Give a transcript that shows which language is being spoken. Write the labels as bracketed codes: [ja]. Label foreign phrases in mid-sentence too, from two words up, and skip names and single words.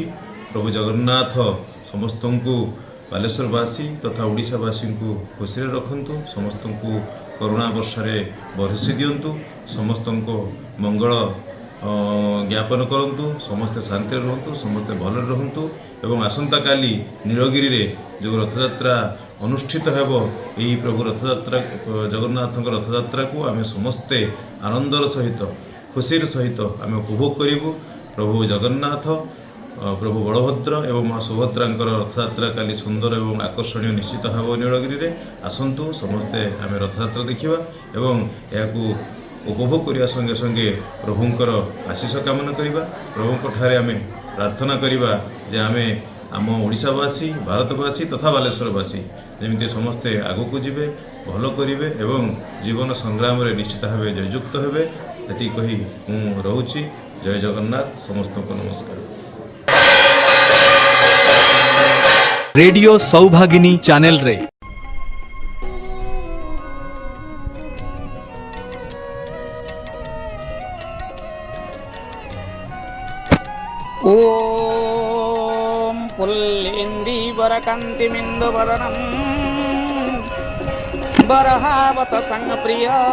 [or] ପ୍ରଭୁ ଜଗନ୍ନାଥ ସମସ୍ତ କୁ ବାଲେଶ୍ୱରବାସୀ ତଥା ଓଡ଼ିଶାବାସୀ କୁ ଖୁସି ରଖନ୍ତୁ। ସମସ୍ତ କୁ କରୁଣା ବର୍ଷାରେ ବରଷି ଦିଅନ୍ତୁ। ସମସ୍ତ କୁ ମଙ୍ଗଳ ଜ୍ଞାପନ କରନ୍ତୁ। ସମସ୍ତେ ଶାନ୍ତି ରୁହନ୍ତୁ, ସମସ୍ତେ ଭଲ ରୁହନ୍ତୁ ଏବଂ ଆସନ୍ତା କାଲି ନୀଳଗିରି ରେ ଯେ ରଥଯାତ୍ରା ଅନୁଷ୍ଠିତ ହେବ ଏହି ପ୍ରଭୁ ରଥଯାତ୍ରା ଜଗନ୍ନାଥଙ୍କ ରଥଯାତ୍ରାକୁ ଆମେ ସମସ୍ତେ ଆନନ୍ଦର ସହିତ ଖୁସିର ସହିତ ଆମେ ଉପଭୋଗ କରିବୁ। ପ୍ରଭୁ ଜଗନ୍ନାଥ ପ୍ରଭୁ ବଳଭଦ୍ର ଏବଂ ମା ସୁଭଦ୍ରାଙ୍କର ରଥଯାତ୍ରା କାଲି ସୁନ୍ଦର ଏବଂ ଆକର୍ଷଣୀୟ ନିଶ୍ଚିତ ହେବ ନୀଳଗିରିରେ। ଆସନ୍ତୁ ସମସ୍ତେ ଆମେ ରଥଯାତ୍ରା ଦେଖିବା ଏବଂ ଏହାକୁ ଉପଭୋଗ କରିବା ସଙ୍ଗେ ସଙ୍ଗେ ପ୍ରଭୁଙ୍କର ଆଶୀଷ କାମନା କରିବା। ପ୍ରଭୁଙ୍କ ଠାରେ ଆମେ ପ୍ରାର୍ଥନା କରିବା ଯେ ଆମେ ଆମ ଓଡ଼ିଶାବାସୀ ଭାରତବାସୀ ତଥା ବାଲେଶ୍ୱରବାସୀ ଯେମିତି ସମସ୍ତେ ଆଗକୁ ଯିବେ, ଭଲ କରିବେ ଏବଂ ଜୀବନ ସଂଗ୍ରାମରେ ନିଶ୍ଚିତ ଭାବେ ଜୟଯୁକ୍ତ ହେବେ। ଏତିକି କହି ମୁଁ ରହୁଛି। ଜୟ ଜଗନ୍ନାଥ। ସମସ୍ତଙ୍କୁ ନମସ୍କାର। ରେଡିଓ ସୌଭାଗିନୀ ଚ୍ୟାନେଲ ରେ [sa] ओम पुल्लिन्दीवरकान्तिमिन्दुवदनं बरहावत संप्रिय